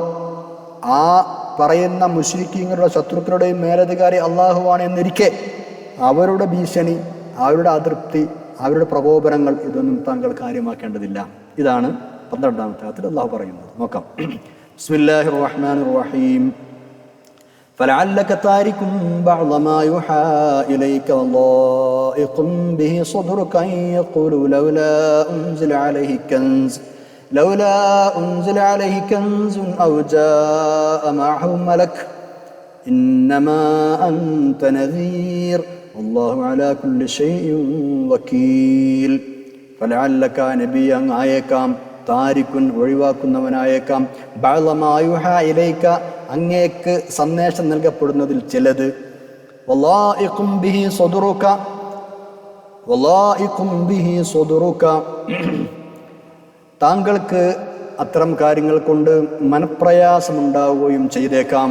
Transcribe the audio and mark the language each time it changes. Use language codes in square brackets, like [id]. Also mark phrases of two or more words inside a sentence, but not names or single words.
[ml] ആ പറയുന്ന മുശ്രിക്കീങ്ങളുടെ ശത്രുക്കളുടെയും മേലധികാരി അള്ളാഹുവാണ് എന്നിരിക്കെ അവരുടെ ഭീഷണി, അവരുടെ അതൃപ്തി, അവരുടെ പ്രകോപനങ്ങൾ ഇതൊന്നും താങ്കൾ കാര്യമാക്കേണ്ടതില്ല. ഇതാണ് 12-ാമത്തെ ആയത്തിൽ അള്ളാഹു പറയുന്നത്. [ar] നോക്കാം. بسم الله الرحمن الرحيم. فلعلك تارك بعض ما يوحى إليك وضائق به صدرك أن يقولوا لولا أنزل عليه كنز أو جاء معه ملك إنما أنت نذير والله على كل شيء وكيل. فلعلك نبي [ml] ആയേക്കാം, താരിക്കുൻ ഒഴിവാക്കുന്നവനായേക്കാം, [ar] بعض ما يوحى إليك [ml] അങ്ങേക്ക് സന്ദേശം നൽകപ്പെടുന്നതിൽ ചിലത്, [ar] وضائق به صدرك [ml] താങ്കൾക്ക് അത്തരം കാര്യങ്ങൾ കൊണ്ട് മനപ്രയാസമുണ്ടാവുകയും ചെയ്തേക്കാം.